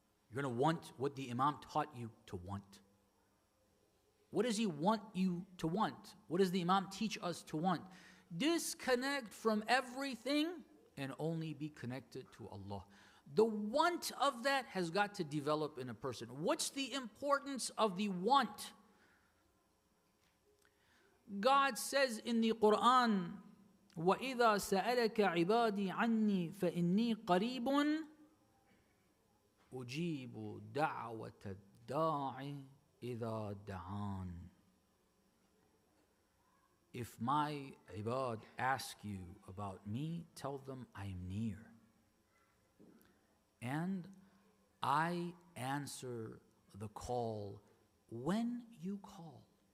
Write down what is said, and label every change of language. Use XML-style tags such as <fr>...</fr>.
<en>You're going to want what the Imam taught you to want. What does he want you to want? What does the Imam teach us to want? Disconnect from everything and only be connected to Allah. The want of that has got to develop in a person. What's the importance of the want? God says in the Quran,</en> <ar>وَإِذَا سَأَلَكَ عِبَادِي عَنِّي فَإِنِّي قَرِيبٌ أُجِيبُ دَعْوَةَ الدَّاعِ إِذَا دَعَانِ.</ar> <en>If my ibad ask you about me, tell them I'm near. And I answer the call when you call.</en>